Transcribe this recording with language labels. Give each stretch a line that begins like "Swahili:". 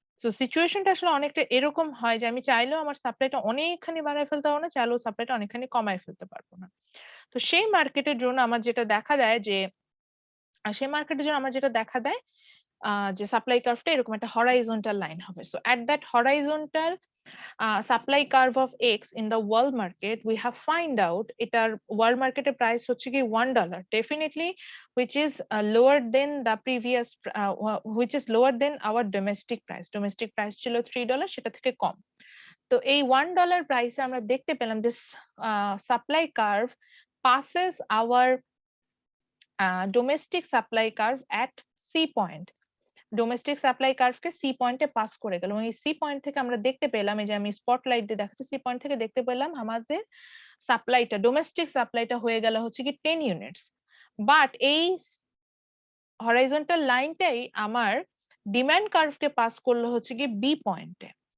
Bangla: So সিচুয়েশনটা আসলে অনেকটা এরকম হয় যে আমি চাইলেও আমার সাপ্লাইটা অনেকখানি বাড়ায় ফেলতে পারবো না, চাইলেও সাপ্লাইটা অনেকখানি কমায় ফেলতে পারবো না। তো সেই মার্কেটের জন্য আমার যেটা দেখা দেয় যে সেই মার্কেটের জন্য আমার যেটা দেখা দেয় যে সাপ্লাই কার্ভটা এরকম একটা হরাইজন্টাল লাইন হবে।
English: So at that horizontal supply curve of X in the world market, we have find out এটার world market price হচ্ছে কি $1 definitely, which is lower than the previous which is lower than our domestic price.
Bangla: Domestic price ছিল $3, সেটা থেকে কম। তো এই $1 প্রাইসে আমরা দেখতে পেলাম
English: this supply curve passes our domestic supply curve at C point.
Bangla: Domestic supply কার্ভকে C পয়েন্টে পাস করে গেল এবং এই সি পয়েন্ট থেকে আমরা দেখতে পেলাম, এই যে আমি স্পটলাইট দিয়ে দেখাচ্ছি, সি পয়েন্ট থেকে দেখতে পেলাম আমাদের সাপ্লাইটা, ডোমেস্টিক সাপ্লাইটা হয়ে গেল হচ্ছে কি 10 ইউনিটস। বাট এই হরাইজন্টাল লাইনটাই আমার ডিমান্ড কার্ভকে পাস করলো হচ্ছে কি বি পয়েন্টে।